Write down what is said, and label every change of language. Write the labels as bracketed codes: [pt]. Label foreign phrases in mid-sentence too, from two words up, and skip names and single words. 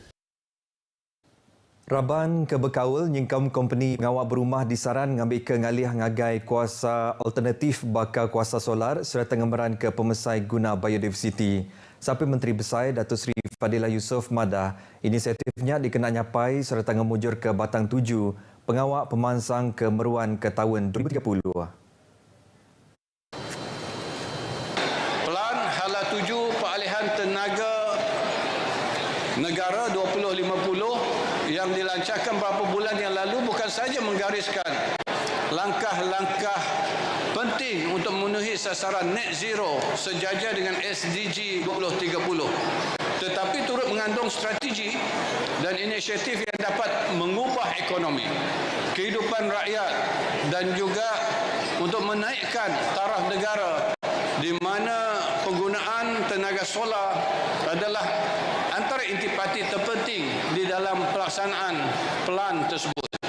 [iba] Raban ke Bekaul, nyingkam company pengawal berumah disaran ngambil ke ngalih ngagai kuasa alternatif bakal kuasa solar serta ngembaran ke pemesai guna biodiversity. Sampai Menteri Besar Datuk Seri Fadilah Yusof madah, inisiatifnya dikenal nyapai serta ngemujur ke batang tuju pengawal pemansang kemeruan ke tahun 2030. [ms] Pelan Hala 7 Peralihan Tenaga Negara 2050 yang dilancarkan beberapa bulan yang lalu bukan sahaja menggariskan langkah-langkah penting untuk memenuhi sasaran [en] net zero [ms] sejajar dengan SDG 2030, tetapi turut mengandung strategi dan inisiatif yang dapat mengubah ekonomi, kehidupan rakyat dan juga untuk menaikkan taraf negara di mana penggunaan tenaga tenaga solar adalah antara intipati terpenting di dalam pelaksanaan plan tersebut.